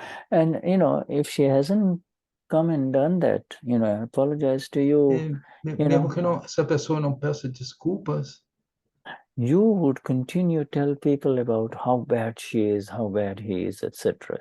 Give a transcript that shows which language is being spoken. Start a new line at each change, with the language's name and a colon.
English: And if she hasn't come and done that, apologize to you.
Portuguese: Mesmo que essa pessoa não peça desculpas,
English: you would continue to tell people about how bad she is, how bad he is, etc.